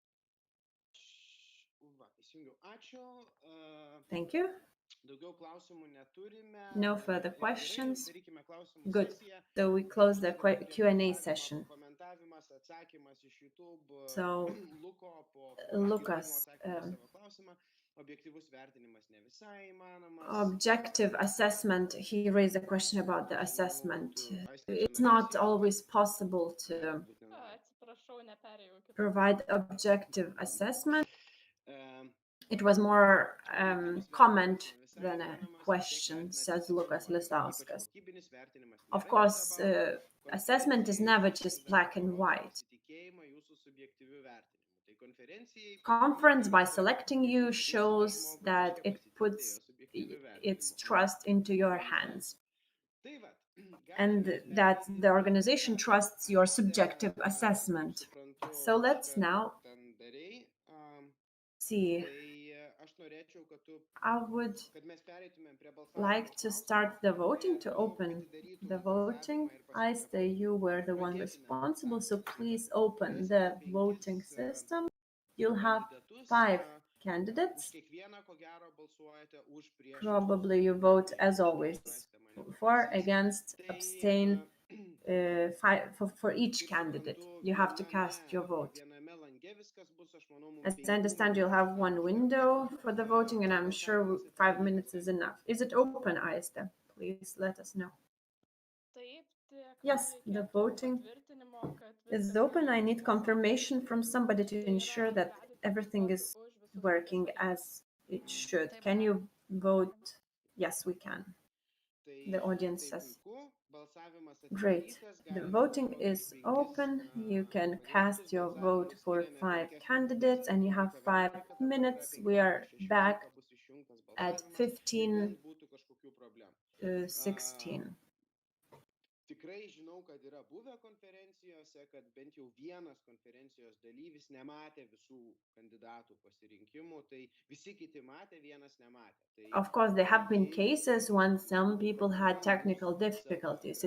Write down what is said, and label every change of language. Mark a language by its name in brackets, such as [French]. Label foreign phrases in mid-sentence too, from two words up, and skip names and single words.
[English] Thank you. No further questions. Good. So we close the Q&A session. So Lukas [Lithuanian] objektyvus vertinimas ne visai įmanomas. [English] Objective assessment, he raised a question about the assessment. [Lithuanian] Aiste, čia [English] It's not [Lithuanian] norėsi [English] always possible to [Lithuanian] būtinai. Atsiprašau, neperėjau į kitą. [English] provide objective assessment. Em, It was more [Lithuanian] objektyvus [English] comment [Lithuanian] vertinimas ne visai [English] than a [Lithuanian] įmanomas, [English] question, [Lithuanian] vis tiek [English] says [Lithuanian] vertina [English] Lukas [Lithuanian] tiesiog ypač [English] Lisauskas. [Lithuanian] kokybinis vertinimas [English] Of [Lithuanian] nėra [English] course, [Lithuanian] juoda balta. [English] assessment is never just black and white. [Lithuanian] Pasitikėjimą jūsų subjektyviu vertinimu. Tai konferencijai [English] Conference, by selecting you, shows that it puts its trust into your hands [Lithuanian] Tai vat, [English] and that the organization trusts your subjective assessment. So let's now [Lithuanian] ten darei, [English] see. [Lithuanian] tai aš norėčiau, kad tu [English] I would [Lithuanian] kad mes pereitumėm prie balsavimo. [English] like to start the voting, to open the voting. Aiste, you were the one responsible, so please open the voting system. You'll have 5 candidates. [Lithuanian] Už kiekvieną, ko gero, balsuojate už prieš. [English] Probably you vote as always for, against, abstain. For each candidate, you have to cast your vote. [Lithuanian] Viename lange viskas bus, aš manau, mums [English] As I understand, you'll have 1 window for the voting, and I'm sure 5 minutes is enough. Is it open, Aiste? Please let us know. [Lithuanian] Taip, tik [English] Yes, the [Lithuanian] reikėtų [English] voting [Lithuanian] patvirtinimo, kad [English] is [Lithuanian] viskas [English] open. I [Lithuanian] gerai [English] need [Lithuanian] vyksta. [English] confirmation from somebody to [Lithuanian] Tai yra, [English] ensure that [Lithuanian] galite [English] everything [Lithuanian] balsuoti [English] is [Lithuanian] už visus [English] working [Lithuanian] kandidatus. [English] as it should. Can you vote? Yes, we can. The audience says. Great. The voting is open. You can cast your vote for 5 candidates and you have 5 minutes. We are back at 15:16. [Lithuanian] Tikrai žinau, kad yra buvę konferencijose, kad bent jau vienas konferencijos dalyvis nematė visų kandidatų pasirinkimų, tai visi kiti matė, vienas nematė. Tai [English] Of course, there have been cases when some people had technical difficulties.